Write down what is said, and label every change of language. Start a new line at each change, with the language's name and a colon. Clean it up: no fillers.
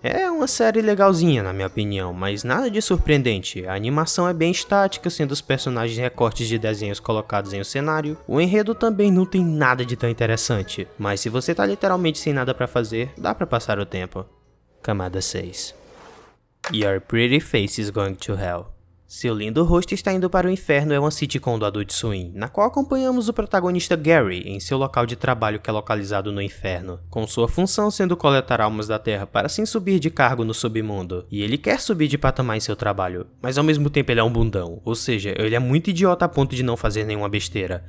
Portuguese: É uma série legalzinha na minha opinião, mas nada de surpreendente. A animação é bem estática, sendo os personagens recortes de desenhos colocados em um cenário. O enredo também não tem nada de tão interessante, mas se você tá literalmente sem nada pra fazer, dá pra passar o tempo. Camada 6.
English: Your Pretty Face is Going to Hell.
Portuguese: Seu lindo rosto está indo para o inferno é uma sitcom do Adult Swim, na qual acompanhamos o protagonista Gary em seu local de trabalho que é localizado no inferno, com sua função sendo coletar almas da terra para assim subir de cargo no submundo. E ele quer subir de patamar em seu trabalho, mas ao mesmo tempo ele é um bundão, ou seja, ele é muito idiota a ponto de não fazer nenhuma besteira.